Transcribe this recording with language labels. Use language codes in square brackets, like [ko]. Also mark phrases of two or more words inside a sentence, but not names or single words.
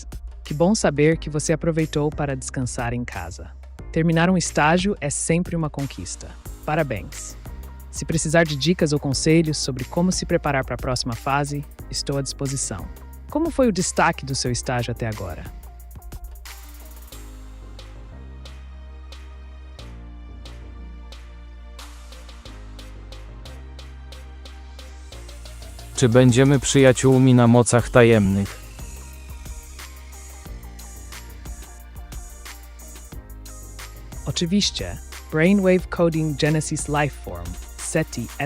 [pt] Que bom saber que você aproveitou para descansar em casa. Terminar um estágio é sempre uma conquista. Parabéns! Se precisar de dicas ou conselhos sobre como se preparar para a próxima fase, estou à disposição. Como foi o destaque do seu estágio até agora? [pl] Czy będziemy przyjaciółmi na mocach tajemnych? Oczywiście, Brainwave Coding Genesis Lifeform, SETI et.